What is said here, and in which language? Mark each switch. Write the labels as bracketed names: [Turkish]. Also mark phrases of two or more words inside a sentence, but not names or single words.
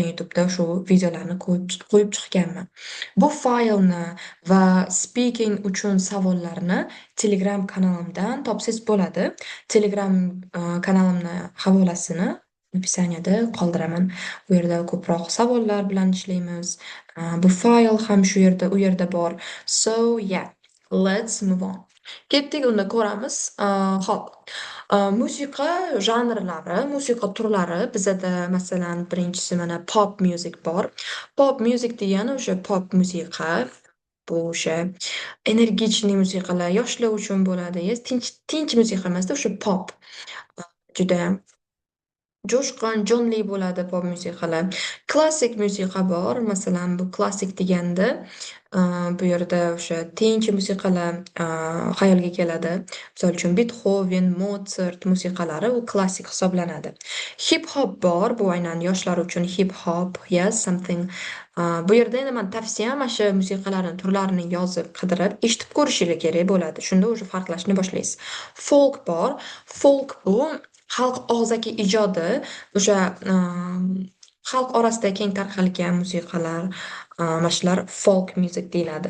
[Uzbek] YouTube'da shu videolarni qo'yib chiqganman. Bu faylni va speaking uchun savollarni Telegram kanalimdan topsangiz bo'ladi. Telegram kanalimni havolasini opisaniyada qoldiraman. U yerda ko'proq savollar bilan ishlaymiz. Bu fayl ham shu yerda, u yerda bor. [English] So, yeah, let's move on. [Uzbek] Ketdik, unda ko'ramiz. Hop. Musiqa janrlari, musiqa turlari bizada masalan birinchisi mana [English] pop music [Uzbek] bor. [English] Pop music [Uzbek] degani o'sha pop musiqa. Bu o'sha energichniy musiqalar yoshlar uchun bo'ladi. Tinch musiqa emasda, o'sha pop. Judayam jo'shqin, jonli bo'ladi pop musiqalar. Klassik musiqa bor. Masalan, bu klassik deganda, bu yerda o'sha tinch musiqalar xayolga keladi. Misol uchun Beethoven, Mozart musiqalari u klassik hisoblanadi. [English] Hip hop [Uzbek] bor. Bu aynan yoshlar uchun [English] hip hop, yes, something. [Uzbek] Bu yerda endi men tavsiyam mana shu musiqalarning turlarini yozib, qidirib, eshitib ko'rishingiz kerak bo'ladi. Shunda o'sha farqlashni boshlaysiz. Folk bor. Folk bu xalq og'zaki ijodi, o'sha xalq orasida keng tarqalgan musiqalar, mana shular [English] folk music [Uzbek] deyiladi.